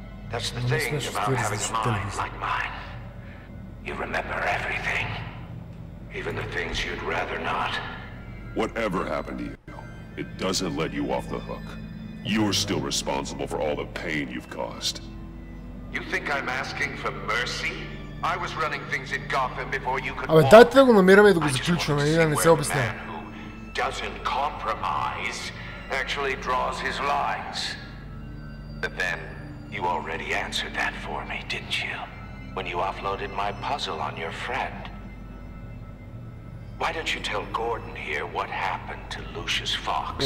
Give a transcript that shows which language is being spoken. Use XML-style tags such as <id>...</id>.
<en>That's the thing about having a mind like mine. You remember everything. Even the things you'd rather not. Whatever happened to you, it doesn't let you off the hook. You're still responsible for all the pain you've caused. You think I'm asking for mercy? I was running things in Gotham before you could</en> <bg>Абе, дайте да го намираме и да го заключваме и да не се обяснява.</bg> <en>Doesn't compromise, actually draws his lines. But then, you already answered that for me, didn't you? When you offloaded my puzzle on your friend. Why don't you tell Gordon here what happened to Lucius Fox?</en>